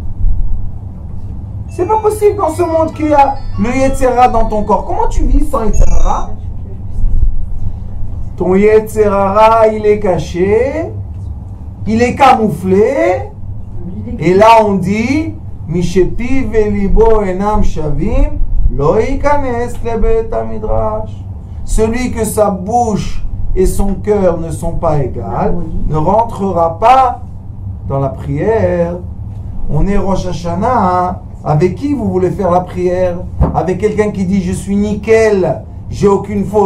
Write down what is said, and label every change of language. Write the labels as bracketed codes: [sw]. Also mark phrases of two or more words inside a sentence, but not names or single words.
[fr] C'est pas possible dans ce monde qu'il y a le Yetzirah dans ton corps. Comment tu vis sans Yetzirah? Ton Yetzirah, il est caché, il est camouflé. [he] Et là, on dit מי שפיו וליבו אינם שווים לא ייכנס לבית המדרש. [fr] Celui que sa bouche et son cœur ne sont pas égales ne rentrera pas dans la prière. On est Rosh Hashanah. Hein? Avec qui vous voulez faire la prière? Avec quelqu'un qui dit je suis nickel, j'ai aucune faute.